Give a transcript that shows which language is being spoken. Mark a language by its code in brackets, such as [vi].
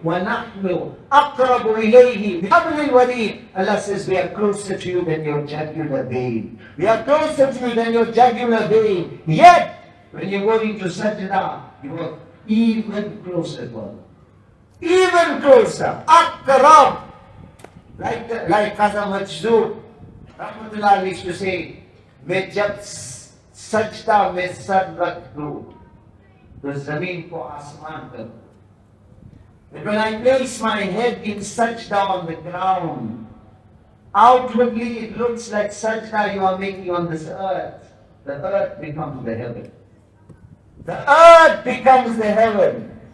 [ar] وَنَحْنُ أَقْرَبُ إِلَيْهِ بِحَبْلِ الْوَرِيدِ. [en] Allah says, we are closer to you than your jugular vein. We are closer to you than your jugular vein. Yet, when you go into sajda, you are even closer to Allah. even closer, aqrab. Like Qasam Majzoor, Rahmatullah used to say, [ur] मैं जब सजदा में sir रख दूं, तो जमीन को आसमान कर दूं. [en] But when I place my head in sajda on the ground, outwardly it looks like sajda you are making on this earth. The earth becomes the heaven. The earth becomes the heaven.